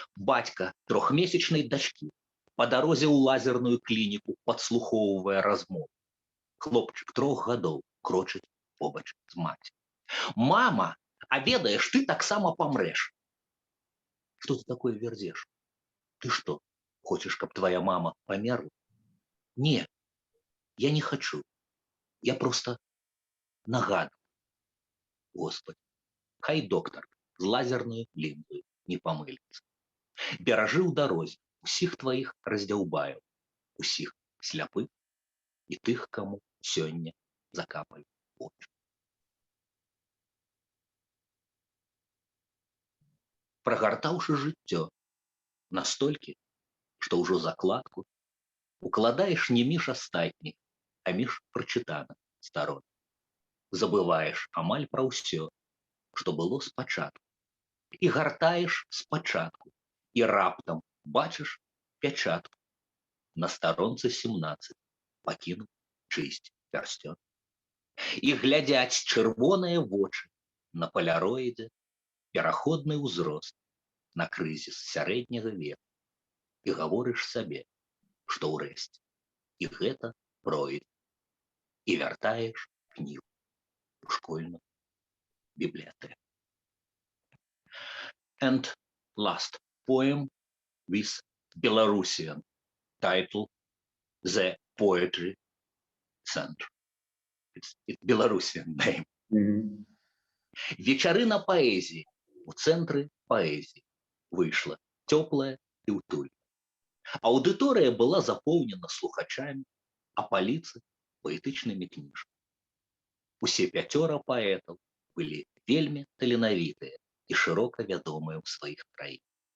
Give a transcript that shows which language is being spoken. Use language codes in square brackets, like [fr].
[be] Бацька 3-месячнай дачкі па дарозе ў лазерную клініку падслухоўвае размову. Хлопчык 3 гадоў крочыць побач з маці. Мама, а ведаеш, ты таксама памрэш. [ru] Что ты такое верзешь? Ты что, хочешь, каб твоя мама померла? Нет, я не хочу. Я просто нагадываю. [be] Господи, хай доктор з лазерною лінзою не помылится. Беражы ў дарозе усіх твоих раздзяўбаяў, усіх сляпых і тых, каму сёння закапаю очі. Прагартаўшы жыццё настолькі, што ўжо закладку укладаеш не між астатніх, а між прачытаных старон. Забываеш амаль пра ўсё, што было спачатку, і гартаеш спачатку, і раптам бачыш пячатку на старонцы 17, пакінуў чысць пярсцён. І глядзяць чырвоныя вочы на паляроідзе, пераходны ўзрост на крызіс сярэдняга веку. І гаворыш сабе, што ўрэшце і гэта пройдзе. І вяртаеш кнігу у школьную бібліятэку. [en] And last poem with Belarusian title, The Poetry Center. It's Belarusian name. [be] Вечарына паэзіі у цэнтры паэзіі выйшла цёплая і ўтульная. Аўдыторыя была запоўнена слухачамі, а паліцы паэтычнымі кніжкамі. Усе 5 паэтаў былі вельмі таленавітыя і шырока вядомыя ў сваіх краінах.